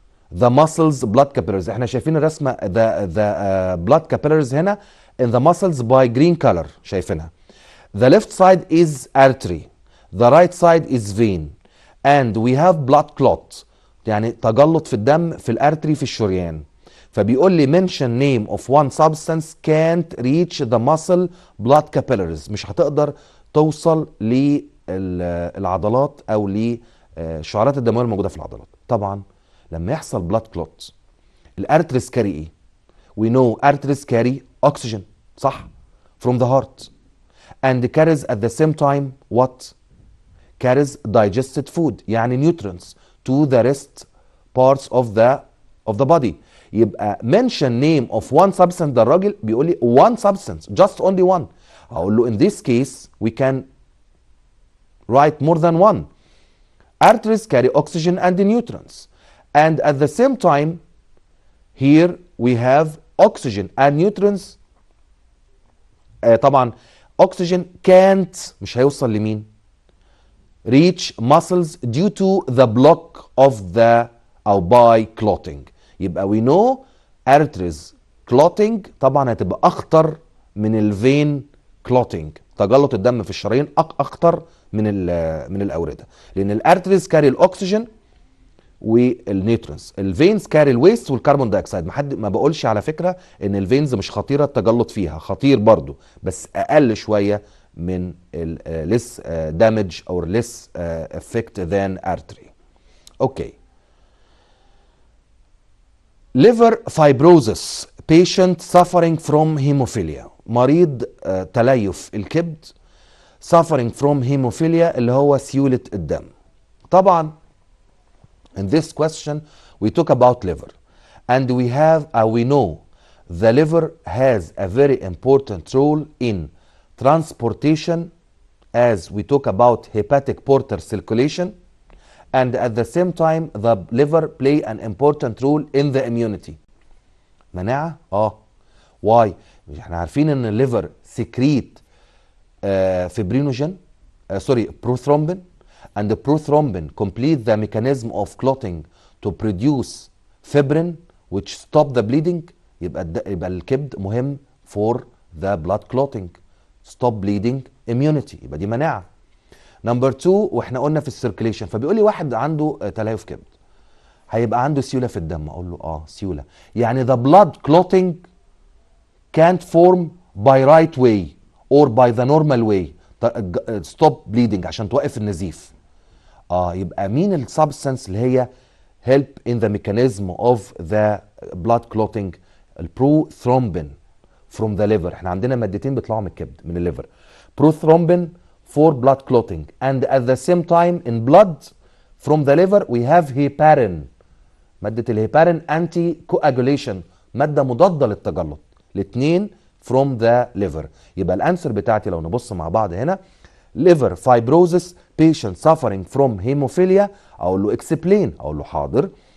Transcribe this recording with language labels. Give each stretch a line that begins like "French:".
English: The muscles blood capillaries
Arabic: احنا شايفين الرسمه
English: the blood capillaries هنا in the muscles by green color
Arabic: شايفينها.
English: The left side is artery, the right side is vein, and we have blood clot
Arabic: يعني تجلط في الدم في الارتري في الشريان. فبيقول لي
English: mention name of one substance can't reach the muscle blood capillaries
Arabic: مش هتقدر توصل للعضلات او للشعرات الدمويه الموجوده في العضلات. طبعا لما يحصل
English: blood clot
Arabic: الارتريز كاري ايه؟
English: we know arteries carry oxygen صح from the heart and carries at the same time what? carries digested food يعني nutrients to the rest parts of the body. يبقى mention name of one substance
Arabic: ده الراجل بيقول لي
English: one substance just only one.
Arabic: هقول له
English: in this case we can write more than one. Arteries carry oxygen and nutrients and at the same time here we have oxygen and nutrients. طبعا oxygen can't
Arabic: مش هيوصل لمين؟
English: reach muscles due to the block of the او by clotting.
Arabic: يبقى
English: we know arteries clotting
Arabic: طبعا هتبقى اخطر من الفين clotting تجلط الدم في الشرايين اخطر من الاورده لان الارتريز كاري الاكسجين والنيوترونز. الفينز كاري الويست والكربون دايوكسيد. ما بقولش على فكره ان الفينز مش خطيره التجلط فيها، خطير برضو بس اقل شويه من
English: less damage or less effect than artery.
Arabic: اوكي.
English: liver fibrosis patient suffering from hemophilia.
Arabic: مريض تليف الكبد
English: suffering from hemophilia
Arabic: اللي هو سيولة الدم.
English: طبعا in this question we talk about liver and we know the liver has a very important role in transportation as we talk about hepatic portal circulation, and at the same time the liver play an important role in the immunity. مناعة؟ why؟
Arabic: احنا عارفين ان الليفر سكريت فيبرينوجين
English: prothrombin, and the prothrombin complete the mechanism of clotting to produce fibrin which stop the bleeding.
Arabic: يبقى الكبد مهم
English: for the blood clotting, stop bleeding, immunity.
Arabic: يبقى دي مناعة. نمبر 2 واحنا قلنا في السيركيليشن، فبيقول لي واحد عنده تليف كبد هيبقى عنده سيولة في الدم. اقول له سيولة يعني
English: the blood clotting can't form by right way or by the normal way stop bleeding
Arabic: عشان توقف النزيف. يبقى مين السبستانس اللي هي
English: help in the mechanism of the blood clotting؟
Arabic: البروثرومبين
English: from the liver.
Arabic: احنا عندنا مادتين بيطلعوا من الكبد من الليفر،
English: prothrombin for blood clotting and at the same time in blood from the liver we have heparin.
Arabic: مادة الهيبارين anti coagulation، مادة مضادة للتجلط. الاثنين
English: from the liver.
Arabic: يبقى الانسر بتاعتي لو نبص مع بعض هنا liver fibrosis patient suffering from hemophilia. اقول له explain، اقول له حاضر.